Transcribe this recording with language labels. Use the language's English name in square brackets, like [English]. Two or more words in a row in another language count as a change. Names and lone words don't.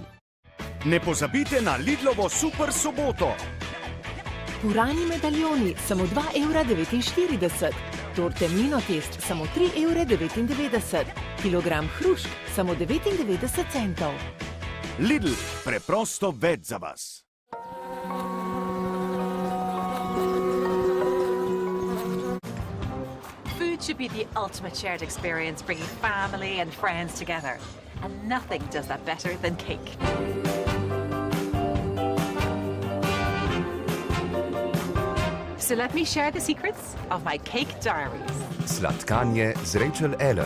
[Slovenian] Ne pozabite na Lidlovo super soboto. Purani medaljoni, samo 2,49 €. Torte Minotest, samo 3,99 €. Kilogram hrušk, samo 99 centov. Lidl, preprosto več za vas. [English] Food should be the ultimate shared experience, bringing family and friends together. And nothing does that better than cake. So let me share the secrets of my cake diaries. [Slovenian] Sladkanje z Rachel Allen.